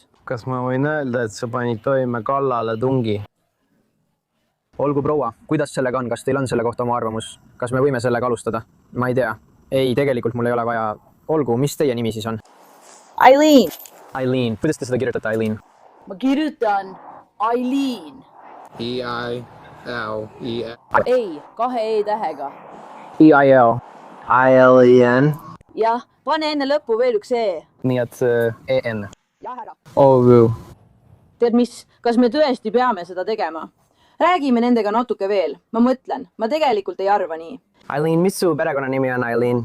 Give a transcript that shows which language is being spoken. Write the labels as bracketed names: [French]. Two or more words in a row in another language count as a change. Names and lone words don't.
[Estonian] kas ma võin öelda, et sa panid toime kallale tungi? olgu, proua, kuidas sellega on? Kas teil on selle kohta oma arvamus? Kas me võime sellega alustada? Ma ei tea. Ei, tegelikult mul ei ole vaja. Olgu, mis teie nimi siis on? Eileen. Eileen. Kuidas te seda kirjutate, Eileen? Ma kirjutan Eileen. E-I-L-E-N. Ei, 2 E-tähega. E-I-L. I-L-E-N. Jah, pane enne lõppu veel üks E. Nii et E-N. Jah, ära. Oh, tead mis, kas me tõesti peame seda tegema? Räägime nendega natuke veel. Ma mõtlen, ma tegelikult ei arva nii. Eileen, mis su perekonnanimi on, Eileen?